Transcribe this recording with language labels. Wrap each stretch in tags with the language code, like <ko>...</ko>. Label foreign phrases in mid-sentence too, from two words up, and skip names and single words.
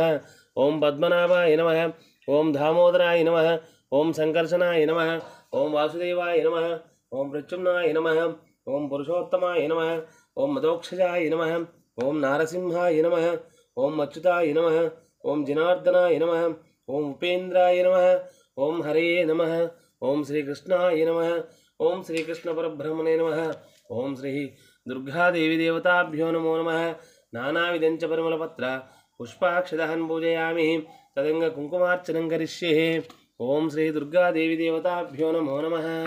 <sa>ओम पद्मनाभाय नमः। ओम दामोदराय नमः। ओम संकर्षणाय नमः। ओम वासुदेवाय नमः। ओम प्रच्युम्नाय नमः। ओम पुरुषोत्तमाय नमः। ओम मदोक्षजाय नमः। ओम नारसिंहाय नमः। ओम अच्युताय नमः। ओम जनार्दनाय नमः। ఓం ఉపేంద్రాయ నమః. ఓం హరే నమః. ఓం శ్రీకృష్ణాయ నమః. ఓం శ్రీకృష్ణ పరబ్రహ్మణే నమః. ఓం శ్రీ దుర్గాదేవి దేవతాభ్యో నమో నమః. నానావిధంచ పరిమళపత్ర పుష్పాక్షదహన్ పూజయామి. తదంగ కుంకుమార్చనం కరిష్యే. ఓం శ్రీ దుర్గాదేవి దేవతాభ్యో నమో నమః.</sa>